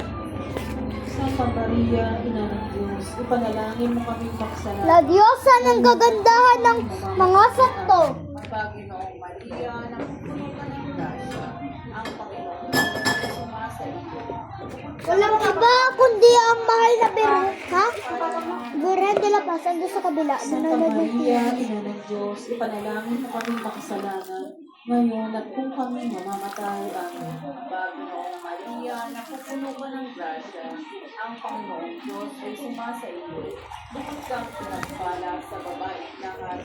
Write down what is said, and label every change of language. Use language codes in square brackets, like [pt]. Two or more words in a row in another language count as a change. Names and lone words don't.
[tl] Santa Maria, Ina ng Diyos, ipanalangin mo kaming makasalanan. [es] La Diosa [tl] ng kagandahan ng mga sakto. Aba, Ginoong Maria, napupuno ka ng grasya, ang Panginoong Diyos ay sumasa iyo. Walang iba kundi ang mahal na Birhen. Ha? Birhen de la Paz. Ando sa kabila. Santa Nanonood ng Maria, TV. Ina ng Diyos, ipanalangin mo kaming makasalanan, ngayon at kung kami mamamatay. Amen. Aba, Ginoong Maria, napupuno ka ng grasya, ang Panginoong Diyos ay sumasa iyo. Bukod kang pinagpala sa babaeng lahat.